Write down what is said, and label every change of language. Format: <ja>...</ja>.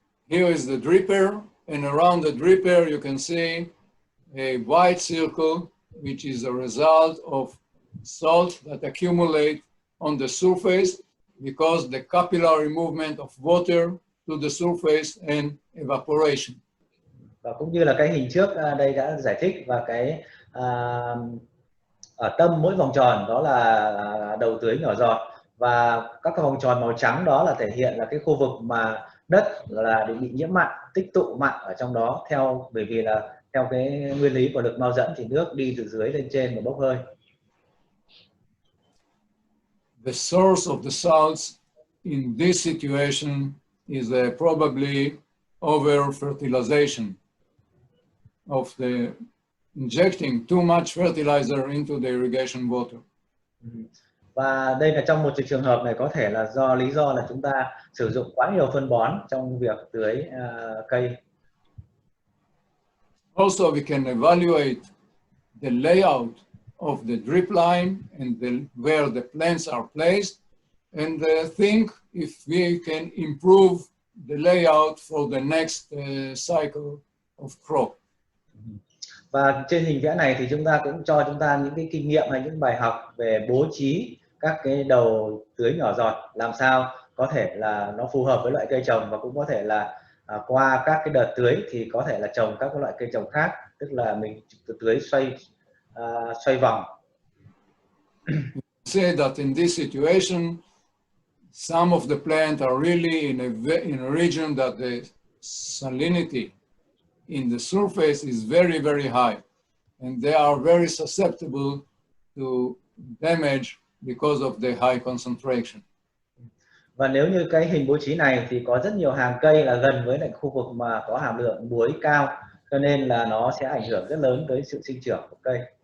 <en>Here is the dripper, and around the dripper you can see a white circle, which is a result of salt that accumulate on the surface because the capillary movement of water to the surface and evaporation.</en> <vi>Và cũng như là cái hình trước đây đã giải thích, và cái ở tâm mỗi vòng tròn đó là đầu tưới nhỏ giọt, và các cái vòng tròn màu trắng đó là thể hiện là cái khu vực mà đất là bị nhiễm mặn, tích tụ mặn ở trong đó, bởi vì là theo cái nguyên lý của lực mau dẫn thì nước đi từ dưới lên trên và bốc hơi.</vi> <en>The source of the salts in this situation is probably over fertilization of the injecting too much fertilizer into the irrigation water.</en> <vi>Và đây là trong một trường hợp này có thể là do lý do là chúng ta sử dụng quá nhiều phân bón trong việc tưới cây.</vi> <en>Also, we can evaluate the layout of the drip line and where the plants are placed, and think if we can improve the layout for the next cycle of crop.</en> <vi>Và trên hình vẽ này thì chúng ta cũng cho chúng ta những cái kinh nghiệm hay những bài học về bố trí các cái đầu tưới nhỏ giọt làm sao có thể là nó phù hợp với loại cây trồng, và cũng có thể là qua các cái đợt tưới thì có thể là trồng các loại cây trồng khác, tức là mình tưới xoay vòng.</vi> <en>Say that in this situation, some of the plants are really in a region that the salinity in the surface is very, very high, and they are very susceptible to damage because of the high concentration.</en> <vi>Và nếu như cái hình bố trí này thì có rất nhiều hàng cây là gần với lại khu vực mà có hàm lượng muối cao, cho nên là nó sẽ ảnh hưởng rất lớn tới sự sinh trưởng của cây.</vi>